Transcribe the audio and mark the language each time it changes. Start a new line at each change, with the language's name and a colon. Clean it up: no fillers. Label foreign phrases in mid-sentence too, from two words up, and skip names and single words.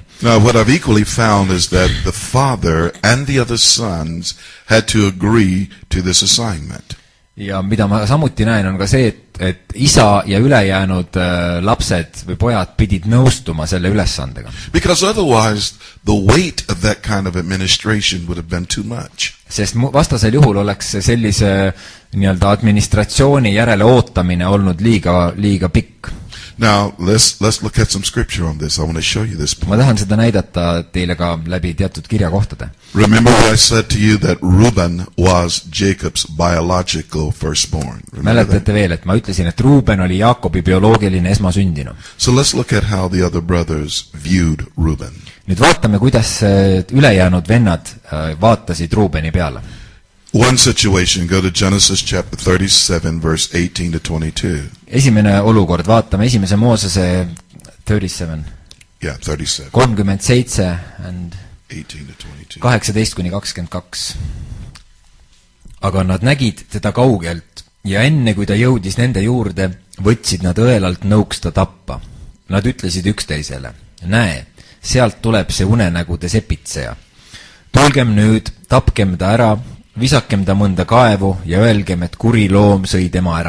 English: Now what I've equally found is that the father and the other sons had to agree to this assignment.
Estonian: Ja mida ma samuti näen, on ka see, et isa ja ülejäänud lapsed või pojad pidid nõustuma selle ülesandega.
English: Because otherwise the weight of that kind of administration would have been too much.
Estonian: Sest vastasel juhul oleks sellise nii-öelda administratsiooni järele ootamine olnud liiga pikk.
English: Now let's look at some scripture on this. I want to show you this point.
Estonian: Ma tahan seda näidata teile ka läbi teatud kirjakohtade.
English: Remember what I said to you that Reuben was Jacob's biological firstborn.
Estonian: Mäletate veel, et ma ütlesin, et Ruuben oli Jaakobi bioloogiline esmasündinu.
English: So let's look at how the other brothers viewed Reuben.
Estonian: Nüüd vaatame, kuidas ülejäänud vennad vaatasid Ruubeni peale.
English: One situation, go to Genesis chapter 37 verse 18 to 22.
Estonian: Esimene olukord, vaatame esimese Moosese 37.
English: Yeah, 37. 37 and 18
Estonian: kuni 22. Aga nad nägid teda kaugelt ja enne kui ta jõudis nende juurde, võtsid nad õelalt nõuks ta tappa. Nad ütlesid üksteisele, näe, sealt tuleb see unenägude sepitseja. Tulgem nüüd, tapkem ta ära, visakem ta mõnda kaevu ja öelgem, et kuri loom sõi tema ära.